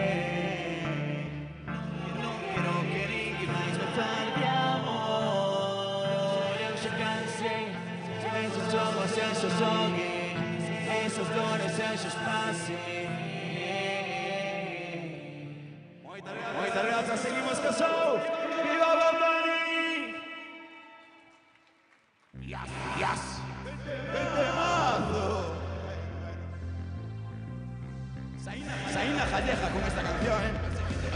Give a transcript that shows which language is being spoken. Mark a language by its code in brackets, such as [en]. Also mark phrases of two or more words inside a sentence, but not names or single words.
[gl] Non quero que ninguén máis me fale de amor. Eu xa cansei, esos xogos, esos xoguei, esas dores, esos pases. Moitas grazas, seguimos co show. Viva Bad Bunny! Yes! [es] ¡El temazo! Saína jalleja con esta canción, ¿eh?